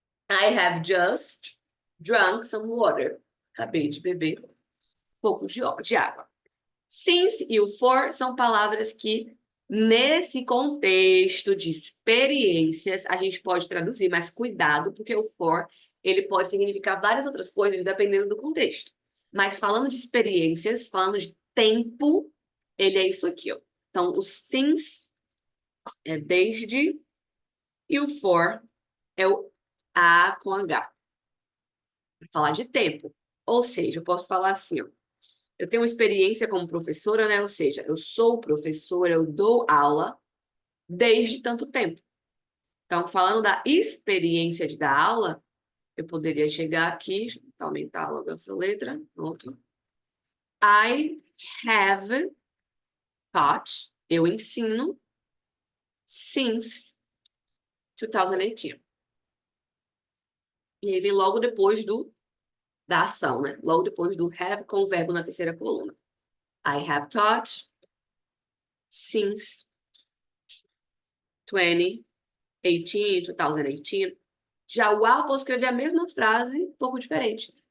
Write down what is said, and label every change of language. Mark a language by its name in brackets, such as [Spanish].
[English] I have just drunk some water. [Portuguese] Acabei de beber um pouco de água. Since e o for são palavras que, nesse contexto de experiências, a gente pode traduzir, mas cuidado, porque o for, ele pode significar várias outras coisas, dependendo do contexto. Mas falando de experiências, falando de tempo, ele é isso aqui, ó. Então, o since é desde e o for é o a com H. Para falar de tempo. Ou seja, eu posso falar assim, ó. Eu tenho uma experiência como professora, né? Ou seja, eu sou professora, eu dou aula desde tanto tempo. Então, falando da experiência de dar aula, eu poderia chegar aqui, aumentar logo essa letra, pronto. [English] I have taught, [Portuguese] eu ensino, [English] since 2018. [Portuguese] E aí vem logo depois da ação, né? Logo depois do have com o verbo na terceira coluna. [English] I have taught since 2018. [Portuguese] Já o I, eu posso escrever a mesma frase, um pouco diferente.